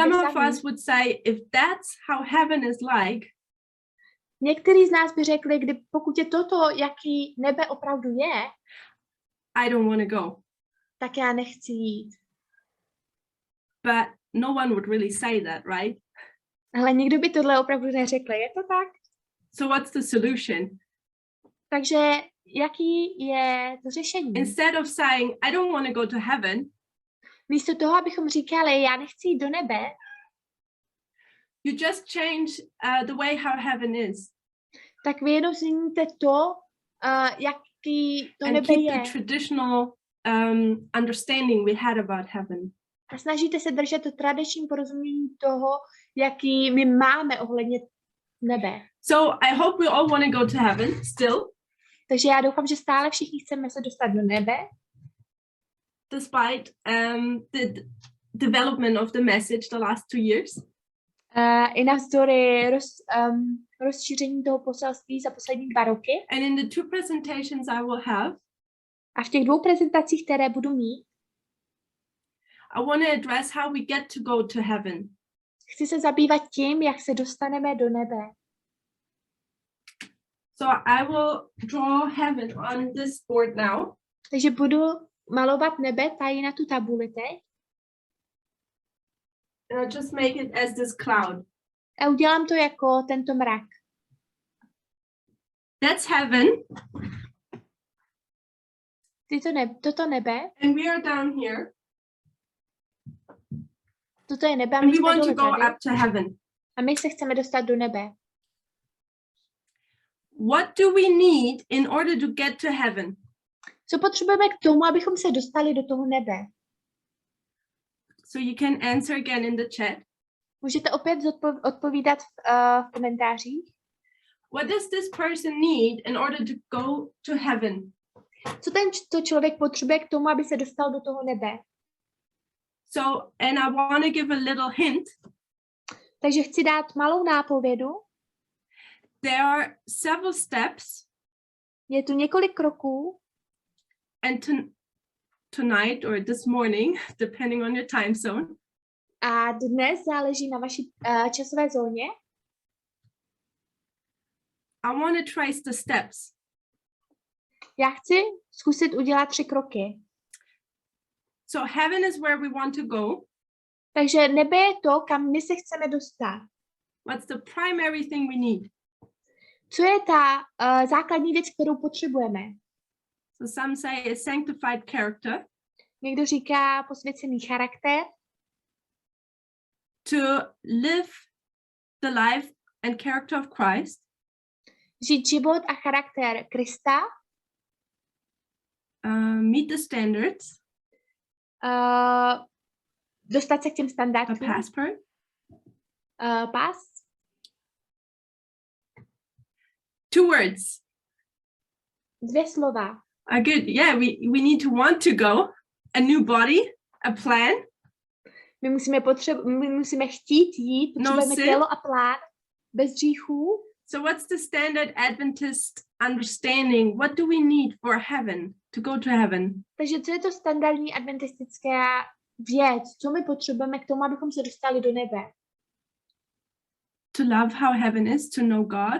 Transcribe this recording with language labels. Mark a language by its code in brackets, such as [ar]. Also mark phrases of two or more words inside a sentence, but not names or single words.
[en] some of [cs] sami, [en] us would say, if that's how heaven is like, [cs] někteří z nás by řekli, pokud je toto, jaký nebe opravdu je, [en] I don't want to go. [cs] Tak já nechci jít. [en] But no one would really say that, right? [cs] Ale nikdo by tohle opravdu neřekl, je to tak? [en] So what's the solution? [cs] Takže jaký je to řešení? [en] Instead of saying, I don't want to go to heaven, [cs] místo toho, abychom říkali, já nechci jít do nebe, [en] you just change the way how heaven is. [cs] Tak vy jenom změníte to, jaký to [en] and [cs] nebe [en] keep [cs] je. [en] the traditional understanding we had about heaven. [cs] A snažíte se držet to tradiční porozumění toho, jaký my máme ohledně nebe. [en] So I hope we all want to go to heaven still. [cs] Takže já doufám, že stále všichni chceme se dostat do nebe. [en] Despite the development of the message the last 2 years. [cs] I navzdory rozšíření toho poselství za poslední 2 roky. [en] And in the 2 presentations I will have. [cs] A v těch 2 prezentacích, které budu mít, [en] I want to address how we get to go to heaven. [cs] Chci se zabývat tím, jak se dostaneme do nebe. [en] So I will draw heaven on this board now. [cs] Takže budu malovat nebe tady na tu tabuli teď. [en] And I'll just make it as this cloud. [cs] A udělám to jako tento mrak. [en] That's heaven. [cs] Toto nebe. [en] And we are down here. [cs] Toto je nebe. [en] And we want to go up to heaven. [cs] A my se chceme dostat do nebe. [en] What do we need in order to get to heaven? [cs] Co potřebujeme k tomu, abychom se dostali do toho nebe? [en] So you can answer again in the chat. [cs] Můžete opět odpovídat v komentářích. [en] What does this person need in order to go to heaven? [cs] Co tento člověk potřebuje k tomu, aby se dostal do toho nebe? [en] So, and I want to give a little hint. [cs] Takže chci dát malou nápovědu. [en] There are several steps. [cs] Je tu několik kroků. [en] And tonight or this morning, depending on your time zone. [cs] A dnes záleží na vaší časové zóně. [en] I want to trace the steps. [cs] Já chci zkusit udělat 3 kroky. [en] So heaven is where we want to go. [cs] Takže nebe je to, kam my se chceme dostat. [en] What's the primary thing we need? [cs] Co je ta základní věc, kterou potřebujeme? [en] So some say a sanctified character. [cs] Někdo říká posvěcený charakter. [en] To live the life and character of Christ. [cs] Žít život a charakter Krista. [en] Meet the standards. [cs] Dostat se k těm standardům. [en] A passport. [cs] Pas. [en] 2 words. [cs] 2 slova. [en] Good. Yeah, we need to want to go. A new body, a plan. [cs] My musíme chtít jít, potřebujeme tělo a plán bez hříchů. [en] So what's the standard Adventist understanding? What do we need for heaven, to go to heaven? [cs] Takže co je to standardní adventistická věc? Co my potřebujeme k tomu, abychom se dostali do nebe? [en] To love how heaven is, to know God.